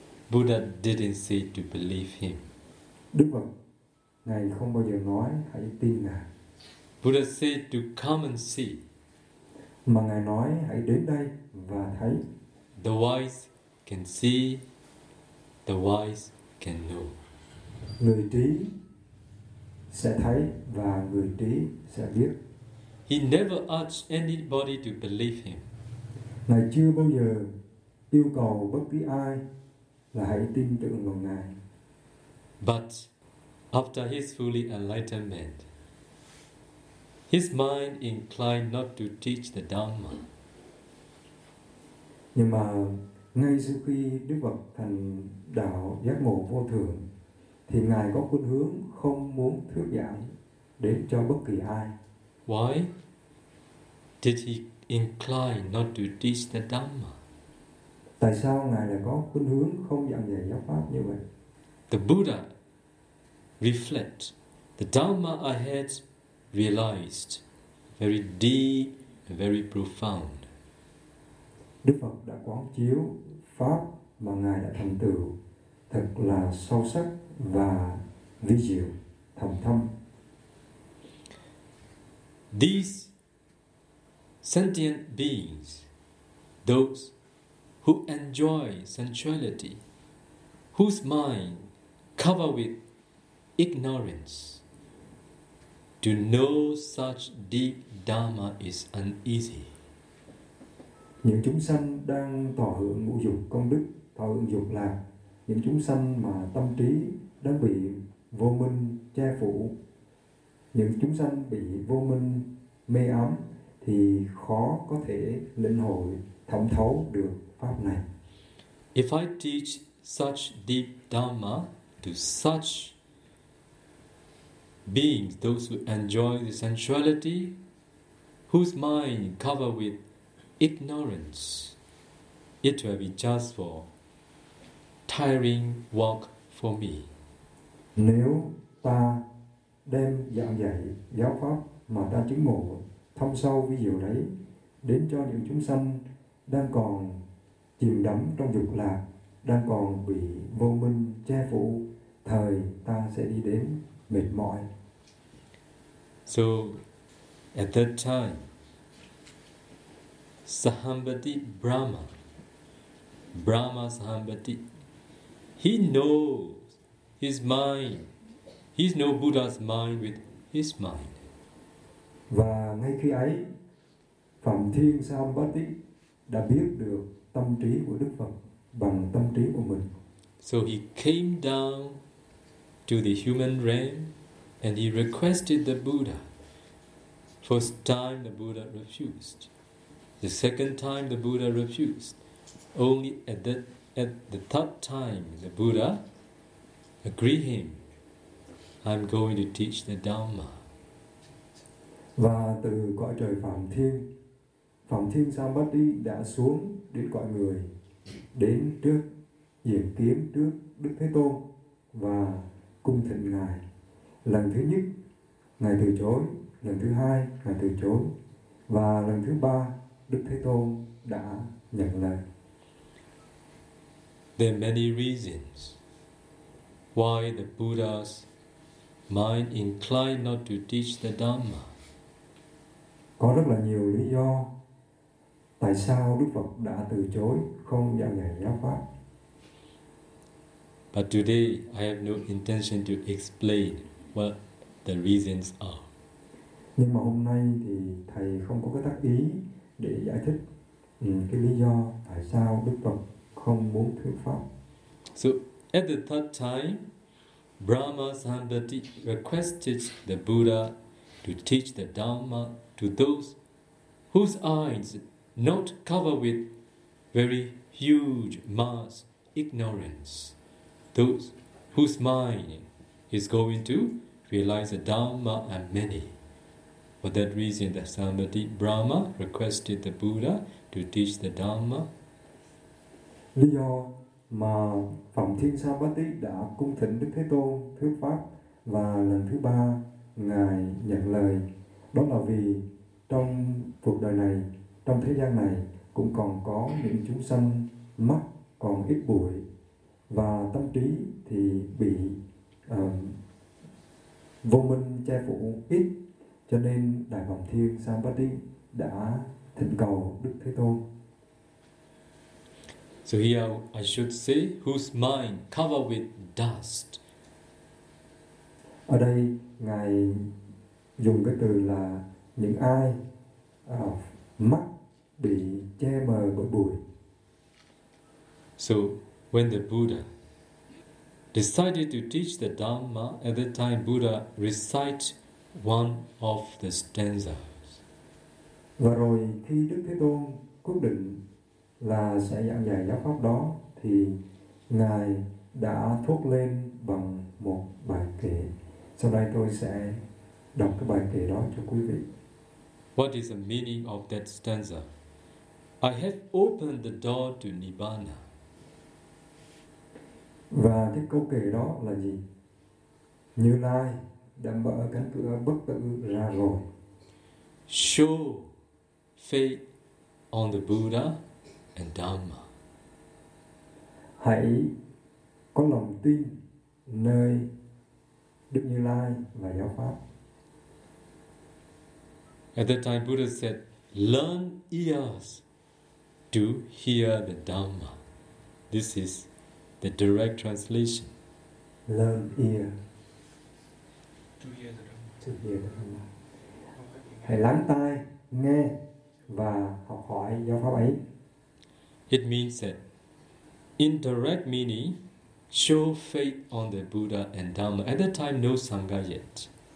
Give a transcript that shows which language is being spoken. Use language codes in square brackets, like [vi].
[en] Buddha didn't say to believe him. [vi] Đức Phật, Ngài không bao giờ nói hãy tin Ngài. [en] Buddha said to come and see. [vi] Mà Ngài nói hãy đến đây và thấy. [en] The wise can see, the wise can know. [vi] Người trí sẽ thấy và người trí sẽ biết. [en] He never urged anybody to believe him. [vi] Ngài chưa bao giờ yêu cầu bất cứ ai là hãy tin tưởng vào Ngài. [en] But after his fully enlightenment, his mind inclined not to teach the Dhamma. [vi] Nhưng mà ngay sau khi Đức Phật thành đạo giác ngộ vô thường, thì Ngài có khuynh hướng không muốn thuyết giảng đến cho bất kỳ ai. [en] Why did he incline not to teach the Dhamma? [vi] Tại sao Ngài lại có khuynh hướng không giảng dạy giáo pháp như vậy? [en] The Buddha reflect the Dhamma I had realized very deep, very profound. [vi] Đức Phật đã quán chiếu pháp mà Ngài đã thành tựu thật là sâu sắc và vi diệu, thầm thâm. [en] These sentient beings, those who enjoy sensuality, whose mind cover with ignorance, to know such deep dharma is uneasy. [vi] Những chúng sanh đang thọ hưởng ngũ dục công đức, thọ hưởng dục lạc, những chúng sanh mà tâm trí đang bị vô minh che phủ, những chúng sanh bị vô minh mê ám thì khó có thể lĩnh hội thẩm thấu được pháp này. [en] If I teach such deep dharma to such beings, those who enjoy the sensuality, whose mind cover with ignorance, it will be just for tiring walk for me. [vi] Nếu ta đem giảng dạy giáo pháp mà ta chứng ngộ thâm sâu ví dụ đấy đến cho những chúng sanh đang còn chìm đắm trong dục lạc, đang còn bị vô minh che phủ, thời ta sẽ đi đến mệt mỏi. [en] So at that time, Sahambati Brahma, Brahma Sahambati, he knows his mind. He knows Buddha's mind with his mind. [vi] Và ngay khi ấy, Phạm Thiên Sahambati đã biết được tâm trí của Đức Phật bằng tâm trí của mình. [en] So he came down to the human realm and he requested the Buddha. First time the Buddha refused. The second time the Buddha refused. Only at the third time the Buddha agreed him, I'm going to teach the Dhamma. [vi] Và từ cõi trời Phạm Thiên Sambhati đã xuống đến cõi người, đến trước diện kiến trước Đức Thế Tôn và cung thỉnh ngài. Lần thứ nhất ngài từ chối, lần thứ hai ngài từ chối, và lần thứ ba Đức Thế Tôn đã nhận lời. [en] There are many reasons why the Buddha's mind inclined not to teach the Dhamma. [vi] Có rất là nhiều lý do tại sao Đức Phật đã từ chối không giảng dạy giáo pháp. [en] But today I have no intention to explain what the reasons are. [vi] Nhưng mà hôm nay thì thầy không có cái tác ý để giải thích cái lý do tại sao Đức Phật không muốn thuyết pháp. [en] So at the third time, Brahma Sambhati requested the Buddha to teach the Dhamma to those whose eyes not covered with very huge mass ignorance, those whose mind is going to realize the Dhamma are many. For that reason, the Sambhati Brahma requested the Buddha to teach the Dhamma. [vi] Lý do mà Phạm Thiên Sambhati đã cung thỉnh Đức Thế Tôn thuyết pháp và lần thứ ba ngài nhận lời, đó là vì trong cuộc đời này, trong thế gian này cũng còn có những chúng sanh mắt còn ít bụi và tâm trí thì bị vô minh che phủ ít, cho nên Đại Phạm Thiên Sambhati đã thỉnh cầu Đức Thế Tôn. [en] So here I should say, whose mind covered with dust. [vi] Ở đây ngài dùng cái từ là những ai mắt bị che mờ bởi bụi. [en] So when the Buddha decided to teach the Dhamma, at that time Buddha recite one of the stanzas. [vi] Và rồi khi Đức Thế Tôn quyết định là sẽ giảng dạy giáo pháp đó thì ngài đã thốt lên bằng một bài kệ. Sau đây tôi sẽ đọc cái bài kệ đó cho quý vị. [en] What is the meaning of that stanza? I have opened the door to Nibbana. [vi] Và cái câu kệ đó là gì? Như Lai đã mở cánh cửa bất tử ra rồi. [en] Show faith on the Buddha and Dhamma. [vi] Hãy có lòng tin nơi Đức Như Lai và giáo pháp. [en] At that time, Buddha said, "Learn ears to hear the Dhamma." This is the direct translation. Learn ear to hear the Dhamma. [vi] Hãy lắng tai nghe và học hỏi giáo pháp ấy. [en] It means that in direct meaning, show faith on the Buddha and Dhamma. At that time, no Sangha yet.